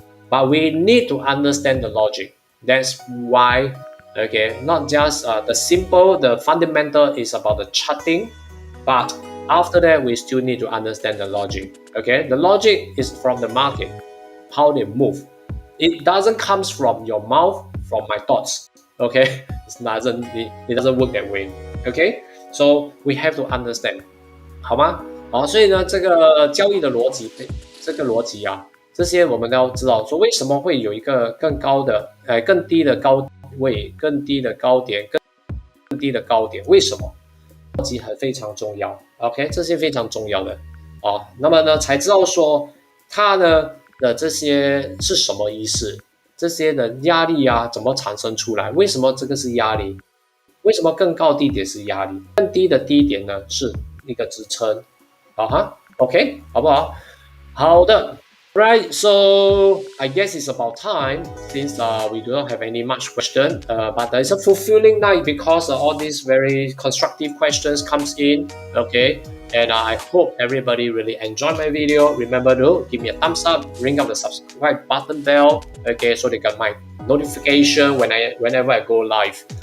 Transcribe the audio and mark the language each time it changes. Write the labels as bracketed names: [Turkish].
[English] But we need to understand the logic. That's why okay, not just the fundamental is about the charting, but after that we still need to understand the logic. Okay, the logic is from the market, how they move. It doesn't come from your mouth, from my thoughts. Okay, it doesn't work that way. Okay, so we have to understand. [Chinese] 好吗？好，所以呢，这个交易的逻辑，这个逻辑啊，这些我们都要知道，说为什么会有一个更低的高位，更低的高点，更低的高点，为什么？逻辑非常重要 ，OK， 这些非常重要的哦。那么呢，才知道说它的这些是什么意思，这些的压力啊怎么产生出来？为什么这个是压力？为什么更高低点是压力？更低的低点呢是一个支撑，好哈 ，OK， 好不好？好的。 [English] Right, so I guess it's about time since we do not have any much question, but it's a fulfilling night because all these very constructive questions comes in, okay? And I hope everybody really enjoyed my video. Remember to give me a thumbs up, ring up the subscribe button bell, okay, so they get my notification whenever I go live.